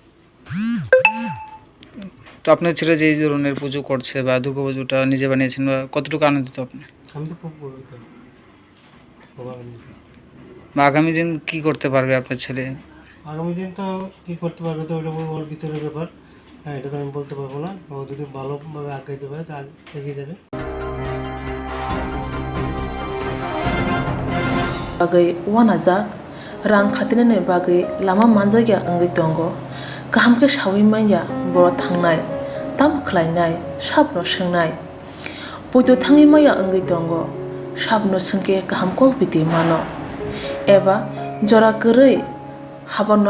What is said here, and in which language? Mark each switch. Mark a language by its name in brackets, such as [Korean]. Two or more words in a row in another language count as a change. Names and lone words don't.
[Bangla] তো আপনার ছেলে যে এই ধরনের পুজো করছে বা দুর্গা পুজোটা নিজে বানিয়েছেন, বা কতটুকু আনন্দিত আপনি? আমি তো খুব গর্বিত, খুব আনন্দিত। বা আগামী দিন কি করতে পারবে আপনার ছেলে? আগামী দিন তো কী করতে পারবে তো ওটা ওর ভিতরের ব্যাপার। হ্যাঁ, এটা তো আমি বলতে পারবো না। ও যদি ভালোভাবে আগাইতে পারে তা এগিয়ে যাবে। [Kok Borok] bagai wana jak rang khatine ne bagai lama manjagya angai tongo kaham ke shawi manya boro thangnai tam khlainai sabno sungnai poito thangi maya angai tongo sabno sungke kaham ko biti mano eba jora korei habanok